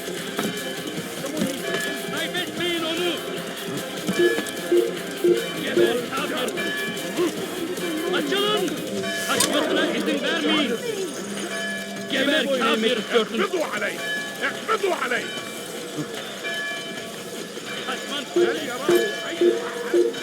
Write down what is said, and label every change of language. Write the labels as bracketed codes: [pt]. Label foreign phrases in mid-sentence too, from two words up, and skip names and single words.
[tr] Kaybetmeyin onu. Geber kafir. Açılın. Kaçmasına izin vermeyin. Geber kafir. [ar] اقبضوا عليه! اقبضوا عليه! [tr] Kaçman [ar] هل يراه أي أحد؟